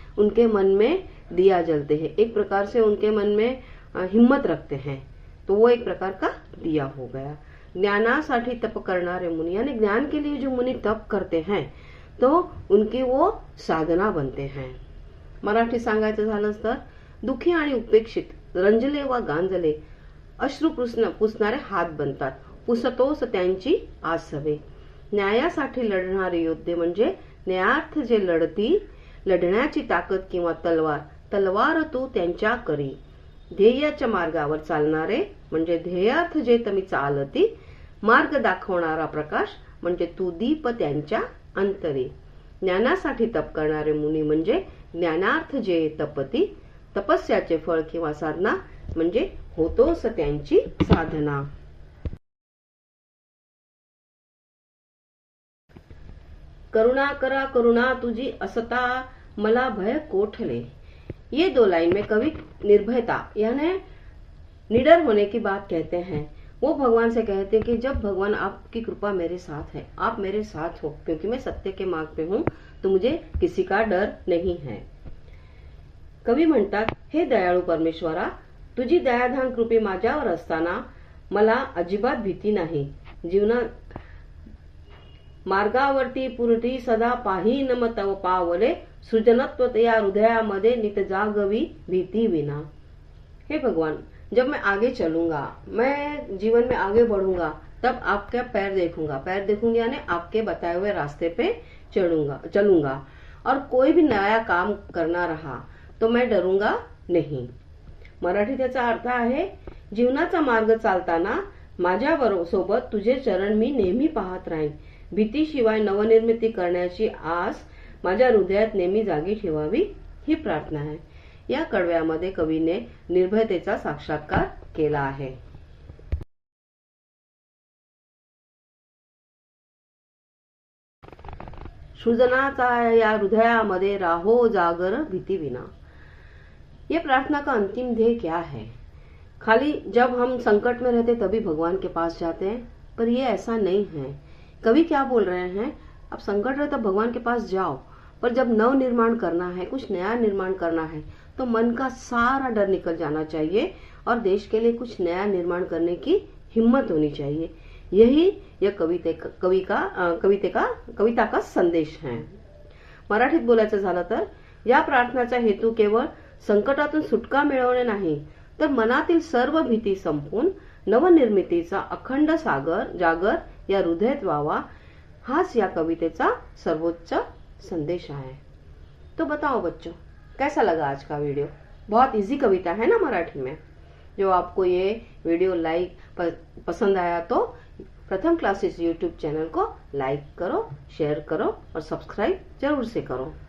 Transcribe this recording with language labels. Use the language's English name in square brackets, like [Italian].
[Hindi] उनके मन में दिया जलते हैं, एक प्रकार से उनके मन में हिम्मत रखते हैं, तो वो एक प्रकार का दिया हो गया। [Marathi] ज्ञानासाठी तप करणारे मुनी [Hindi] यानी ज्ञान के लिए जो मुनी तप करते हैं तो उनकी वो साधना बनते हैं। [Marathi] मराठी सांगायचं झालं तर दुखी आणि उपेक्षित, रंजले व गांजले अश्रू पुसणारे हात बनतात, पुसतोस त्यांची आसवे। न्यायासाठी लढणारे योद्धे म्हणजे न्यायार्थ जे लढण्याची ताकद किंवा तलवार तू त्यांच्या करी। ध्येयाच्या मार्गावर चालणारे म्हणजे ध्येयार्थ जे तमी चालती, मार्ग दाखवणारा प्रकाश म्हणजे तू दीप त्यांच्या अंतरी। ज्ञानासाठी तप करणारे मुनी म्हणजे ज्ञानार्थ जे तपती, तपस्याचे फळ किंवा साधना म्हणजे होतोस त्यांची साधना। करुणा करा करुणा तुझी असता मला भय कोठले। [Hindi] ये 2 लाइन में कवि निर्भयता यानी निडर होने की बात कहते हैं। वो भगवान से कहते हैं कि जब भगवान आपकी कृपा मेरे साथ है, आप मेरे साथ हो, क्योंकि मैं सत्य के मार्ग पे हूं तो मुझे किसी का डर नहीं है। [Marathi] कवी म्हणतात, हे दयाळू परमेश्वरा, तुझी दयाधान कृपे माझ्यावर असताना मला अजिबात भीती नाही। जीवनात मार्गावरती पुरती सदा पाहीन मग तव पावले, सृजनत्व या हृदयामध्ये नित जागवी भीती विना। [Hindi] हे भगवान, जब मैं आगे चलूंगा, मैं जीवन में आगे बढ़ूंगा, तब आपका पैर देखूंगी यानी आपके बताए हुए रास्ते पे चलूंगा और कोई भी नया काम करना रहा तो मैं डरूंगा नहीं। [Marathi] मराठी त्याचा अर्थ आहे, जीवनाचा मार्ग चालताना माझ्या सोबत तुझे चरण मी नेहमी पाहत राहीन। भीतीशिवाय नवनिर्मिती करण्याची आस माझ्या हृदयात नेहमी जागी ठेवावी ही प्रार्थना आहे। या कडव्यामध्ये कवीने निर्भयतेचा साक्षात्कार केला आहे। सृजनाचा या हृदयामध्ये राहो जागर भीती विना। [Hindi] ये प्रार्थना का अंतिम ध्येय क्या है? खाली जब हम संकट में रहते तभी भगवान के पास जाते हैं, पर ये ऐसा नहीं है। कवि क्या बोल रहे हैं, अब संकट रहे तो भगवान के पास जाओ, पर जब नव निर्माण करना है, कुछ नया निर्माण करना है तो मन का सारा डर निकल जाना चाहिए और देश के लिए कुछ नया निर्माण करने की हिम्मत होनी चाहिए। यही यह कविता का संदेश है। [Marathi] मराठीत बोलायचं झालं तर या प्रार्थनाचा हेतू केवळ संकटातून सुटका मिळवणे नाही, तर मनातील सर्व भीती संपून नवनिर्मितीचा अखंड जागर या हृदयात व्हावा, हाच या कवितेचा सर्वोच्च संदेश है। [Hindi] तो बताओ बच्चों, कैसा लगा आज का वीडियो? बहुत इजी कविता है ना मराठी में। जो आपको ये वीडियो पसंद आया तो प्रथम क्लासेस यूट्यूब चैनल को लाइक करो, शेयर करो और सब्सक्राइब जरूर से करो।